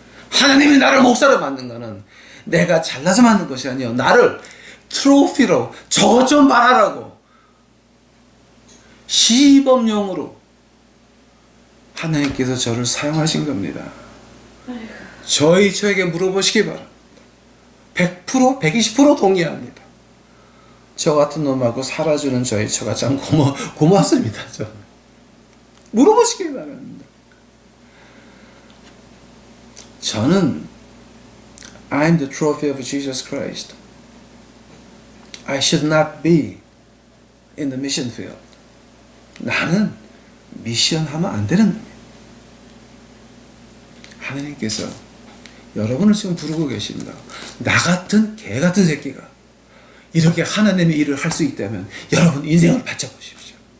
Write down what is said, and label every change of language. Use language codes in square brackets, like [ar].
[ko] 하나님이 나를 목사로 만든 거는 내가 잘나서 만든 것이 아니요 나를 트로피로 저것 좀 말하라고 시범용으로 하나님께서 저를 사용하신 겁니다. 저에게 물어보시기 바랍니다. 100%, 120% 동의합니다. 저 같은 놈하고 살아주는 저희 처가 참 고맙습니다. 물어보시기 바랍니다. 저는 [en] I'm the trophy of Jesus Christ. I should not be in the mission field. [ko] 나는 미션 하면 안 되는 겁니다. 하나님께서 여러분을 지금 부르고 계십니다. 나 같은 개 같은 새끼가 이렇게 하나님의 일을 할 수 있다면 여러분 인생을 바쳐보십시오.